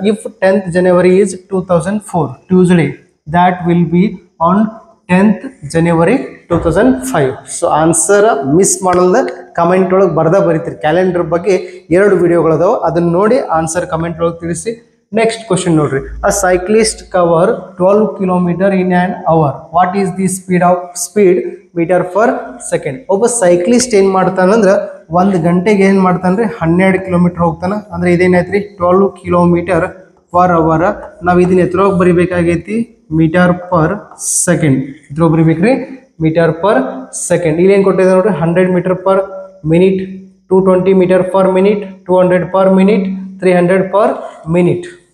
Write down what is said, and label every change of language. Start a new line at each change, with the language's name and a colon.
English: If 10th January is 2004 Tuesday, that will be on 10th January 2005.
Kannada: So answer miss ಮಾಡಲ್ದ comment ಒಳಗೆ ಬರೀತೀರಿ. Calendar ಬಗ್ಗೆ 2 ವಿಡಿಯೋಗಳದಾವೆ, ಅದನ್ನ ನೋಡಿ answer comment ಒಳಗೆ ತಿಳಿಸಿ. ನೆಕ್ಸ್ಟ್ ಕ್ವಶನ್ ನೋಡ್ರಿ.
English: A cyclist cover 12 kilometer in an hour. What is the speed meter per second?
Kannada: ಒಬ್ಬ cyclist ಏನು ಮಾಡ್ತಾನಂದ್ರೆ 1 ಗಂಟೆಗೆ ಏನು ಮಾಡ್ತಾನೆ? 12 ಕಿಲೋಮೀಟರ್ ಹೋಗ್ತಾನೆ. ಅಂದ್ರೆ ಇದೇನಾಯ್ತು?
English: 12 kilometer per hour.
Kannada: ನಾವು ಇದನ್ನ ಎತ್ತರೋಗಿ ಬರಿಬೇಕಾಗೈತಿ? Metre per second. ಎತ್ತರೋಗಿ ಬರಿಬೇಕ್ರಿ?
English: Meter per second.
Kannada: ಇಲ್ಲಿ ಏನು ಕೊಟ್ಟಿದೆ ನೋಡ್ರಿ?
English: 100 meter per minute, 220 meter per minute, 200 per minute, 300 per minute.